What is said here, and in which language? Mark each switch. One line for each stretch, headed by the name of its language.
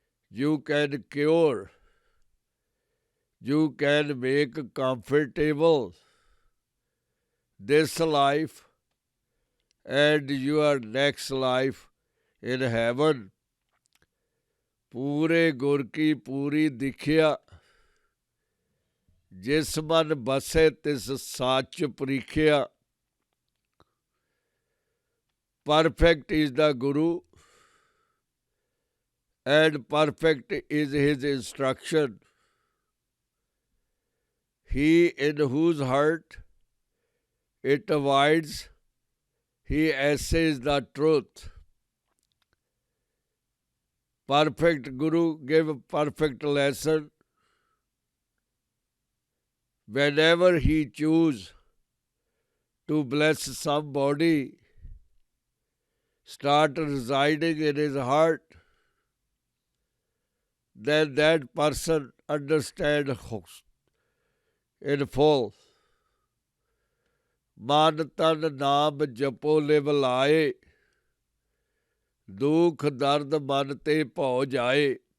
English: You can cure, you can make comfortable this life and your next life in heaven.
Punjabi: ਪੂਰੇ ਗੁਰ ਕੀ ਪੂਰੀ ਦਿਖਿਆ, ਜਿਸ ਮਨ ਬਸੇ ਤਿਸ ਸੱਚ ਪ੍ਰੀਖਿਆ।
English: Perfect is the Guru and perfect is his instruction. He in whose heart it abides, he essays the truth. Perfect Guru gave perfect lesson. Whenever he choose to bless somebody, start residing in his heart, then that person understand in full.
Punjabi: ਮਨ ਤਨ ਨਾਮ ਜਪੋ ਲਿਵ ਲਾਏ, ਦੁੱਖ ਦਰਦ ਮਨ ਤੇ ਭਉ ਜਾਏ।